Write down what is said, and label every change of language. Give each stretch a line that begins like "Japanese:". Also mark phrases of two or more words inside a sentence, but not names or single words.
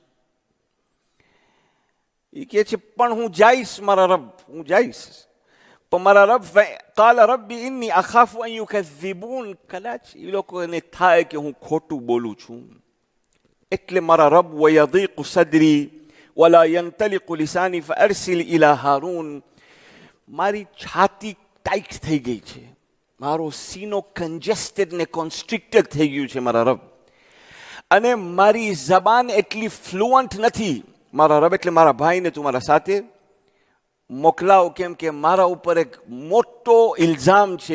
Gujarati: એ કહે છે પણ હું જઈશ મારા રબ, હું જઈશ. પણ મારા રબ,
Arabic: قال ربي إني أخاف أن يكذبون.
Gujarati: કદાચ એ લોકોને થાય કે હું ખોટું બોલું છું, એટલે મારા રબ,
Arabic: ويضيق صدري ولا ينطلق لساني فأرسل إلى هارون.
Gujarati: મારી છાતી ટાઈટ થઈ ગઈ છે, મારો સીનો કન્જેસ્ટેડ ને કોન્સ્ટ્રિક્ટેડ થઈ ગયું છે મારા રબ, અને મારી જબાન એટલી ફ્લુઅન્ટ નથી. મારા રબ, એટલે મારા ભાઈને તું મારા સાથે મોકલાવ, કેમ કે મારા ઉપર એક મોટો ઇલ્ઝામ છે.